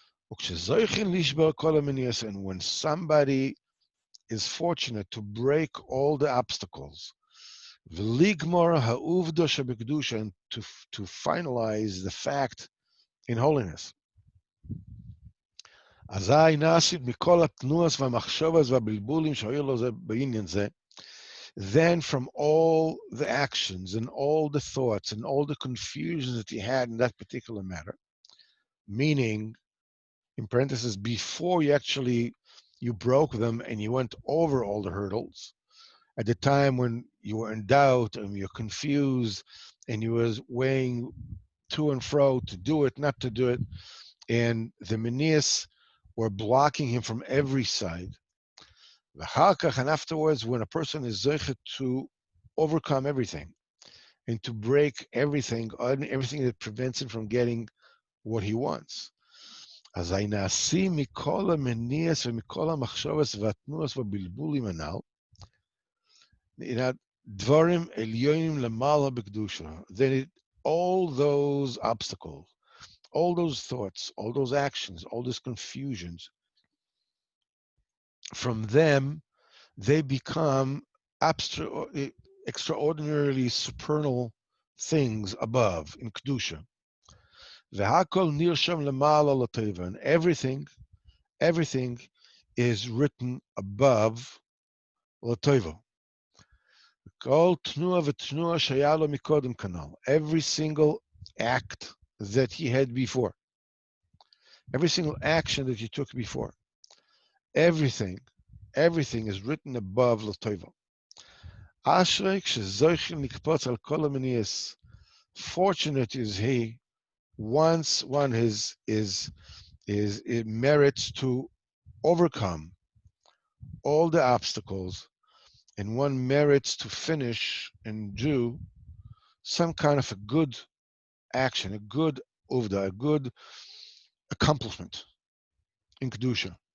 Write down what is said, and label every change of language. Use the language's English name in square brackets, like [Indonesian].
[English] And when somebody is fortunate to break all the obstacles, [Hebrew] v'ligmor ha'uvda shebekdusha, [English] and to finalize the fact in holiness. [Hebrew] אזי נסיב מכל התנועות והמחשבות והבלבולים שהיו לו בעניין זה, [English] Then from all the actions and all the thoughts and all the confusions that he had in that particular matter, meaning, in parentheses, before you broke them and you went over all the hurdles, at the time when you were in doubt and you're confused and you was weighing to and fro to do it, not to do it, and the manias were blocking him from every side. And afterwards, when a person is zeichet to overcome everything and to break everything that prevents him from getting what he wants. [Hebrew] אזי נעשים מכל המניעס ומכל המחשבס והתנועס והבלבולים הנ"ל, דברים עליונים למעלה בקדושה. [English] All those obstacles, all those thoughts, all those actions, all those confusions, from them, they become extraordinarily supernal things above in Kedusha. [Hebrew] והכל נרשם למעלה לטבע, [English] and everything is written above [Hebrew] לטבע. כל תנועה ותנועה שהיה לו מקודם כנ"ל. [English] Every single act that he had before. Every single action that he took before. Everything is written above לטבע. [Hebrew] אשרי כשזוכים לקפוץ על כל המניעס. [English] Fortunate is he once one it merits to overcome all the obstacles, and one merits to finish and do some kind of a good action, a good uvda, a good accomplishment in Kedusha.